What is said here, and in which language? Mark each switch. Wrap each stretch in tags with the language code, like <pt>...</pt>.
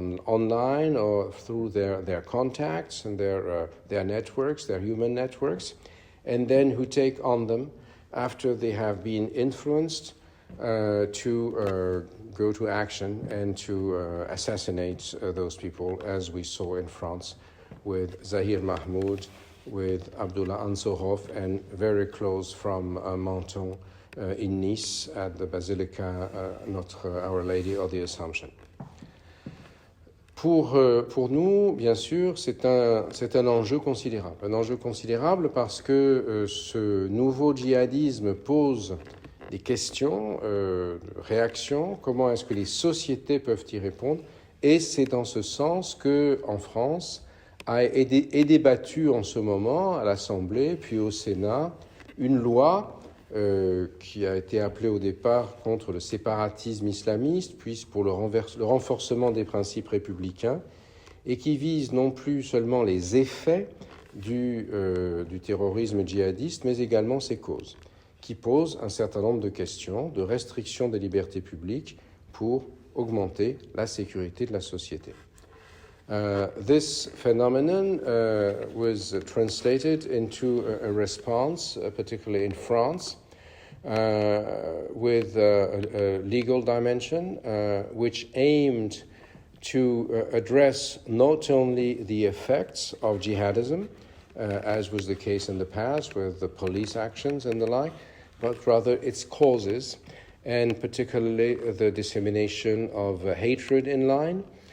<en>online or through their contacts and their networks, their human networks, and then who take on them after they have been influenced to go to action and to assassinate those people, as we saw in France with Zahir Mahmoud, with Abdullah Ansorov, and very close from Menton in Nice at the Basilica Notre Our Lady of the Assumption.</en> <fr>Pour nous, bien sûr, c'est un enjeu considérable. Un enjeu considérable parce que ce nouveau djihadisme pose des questions, réactions, comment est-ce que les sociétés peuvent y répondre, et c'est dans ce sens qu'en France est débattue en ce moment à l'Assemblée puis au Sénat une loi qui a été appelée au départ contre le séparatisme islamiste, puis pour le renforcement des principes républicains, et qui vise non plus seulement les effets du terrorisme djihadiste, mais également ses causes, qui pose un certain nombre de questions de restriction des libertés publiques pour augmenter la sécurité de la société.</fr> <en>This phenomenon was translated into a response, particularly in France, with a legal dimension, which aimed to address not only the effects of jihadism, as was the case in the past with the police actions and the like, but rather its causes, and particularly the dissemination of hatred in line.</en>